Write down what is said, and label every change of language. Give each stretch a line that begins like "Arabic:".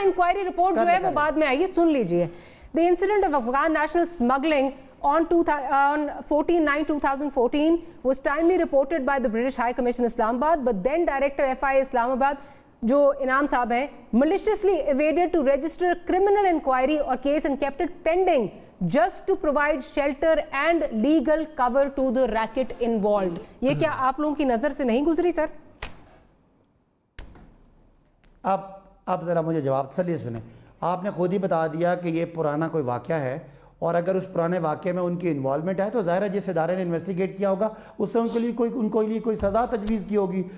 Urdu: Inquiry report جو ہے وہ بعد میں آئی ہے, سن لیجئے.
English: The incident of Afghan national smuggling on 14/9/2014 was timely reported by the British High Commission Islamabad, but then Director FIA Islamabad
Urdu: جو انعام صاحب ہیں
English: maliciously evaded to register criminal inquiry or case and kept it pending just to provide shelter and legal cover to the racket involved.
Urdu: یہ کیا آپ لوگوں کی نظر سے نہیں گزری سر؟ آپ ذرا مجھے جواب تسلی سنیں. آپ نے خود ہی بتا دیا کہ یہ پرانا کوئی واقعہ ہے, اور اگر اس پرانے واقعے میں ان کی انوالومنٹ ہے تو ظاہر ہے جس ادارے نے انویسٹیگیٹ کیا ہوگا اس سے ان کو لیے کوئی سزا تجویز کی ہوگی.